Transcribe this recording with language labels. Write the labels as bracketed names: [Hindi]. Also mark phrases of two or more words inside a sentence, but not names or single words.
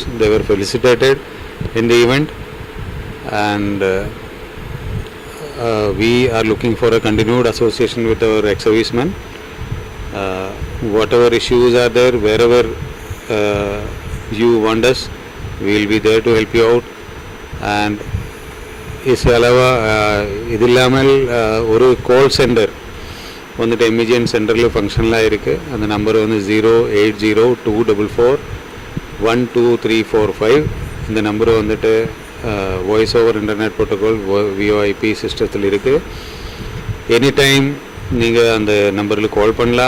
[English] They were felicitated in the event, and we are looking for a continued association with our ex-servicemen. Whatever issues are there, wherever you want us, we will be there to help you out. [Tamil] And [Hindi] इसके अलावा [Tamil] इदिल्लामल ஒரு [English] call center [Tamil] வந்துட்டு எம்இஜிஎன் சென்டரில் ஃபங்க்ஷன்லாம் இருக்குது. அந்த நம்பர் வந்து 08024412345. இந்த நம்பர் வந்துட்டு [English] voice over internet protocol VoIP [Tamil] சிஸ்டத்தில் இருக்குது. [English] any time [Tamil] நீங்கள் அந்த நம்பரில் கால் பண்ணலாம்.